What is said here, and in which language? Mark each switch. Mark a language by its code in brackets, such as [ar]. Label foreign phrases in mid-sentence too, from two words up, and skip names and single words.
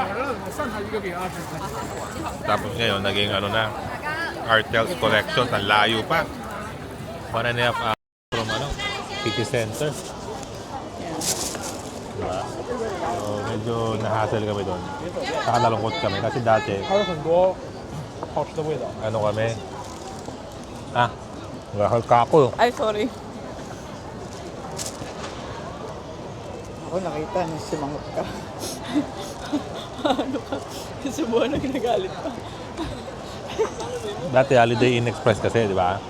[tl] Tapos ngayon, naging Artels Collection. Ang layo pa. [en] 1.5 hours from City Center. [tl] Diba? So, medyo nahassle kami doon. Saka nalungkot kami. Kasi dati, [zh] 还有很多好吃的味道。 [tl] kami? Gahal ka ako. Ay, sorry. Ako nakita na sumangot ka. Ano ka? Subuhan na ginagalit pa. Dati Holiday Inn Express kasi, di ba?